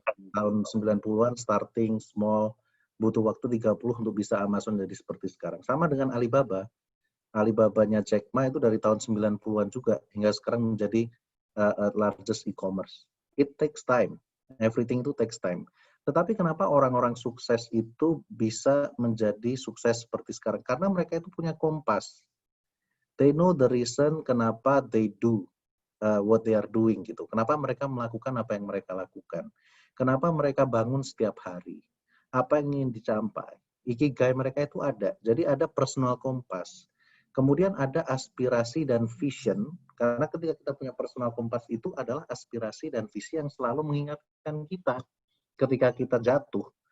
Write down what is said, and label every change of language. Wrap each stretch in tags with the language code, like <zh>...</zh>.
<id>Tahun 90-an</id> <en>starting small,</en> <id>butuh waktu 30 untuk bisa Amazon jadi seperti sekarang. Sama dengan Alibaba. Alibabanya Jack Ma itu dari tahun 90-an juga hingga sekarang menjadi</id> <en>largest e-commerce. It takes time. Everything</en> <id>itu</id> <en>takes time.</en> <id>Tetapi kenapa orang-orang sukses itu bisa menjadi sukses seperti sekarang? Karena mereka itu punya kompas.</id> <en>They know the reason</en> <id>kenapa</id> <en>they do what they are doing</en> <id>gitu. Kenapa mereka melakukan apa yang mereka lakukan? Kenapa mereka bangun setiap hari? Apa yang ingin dicapai? Ikigai mereka itu ada. Jadi ada personal kompas. Kemudian ada aspirasi dan vision. Karena ketika kita punya personal kompas itu adalah aspirasi dan visi yang selalu mengingatkan kita ketika kita jatuh.</id>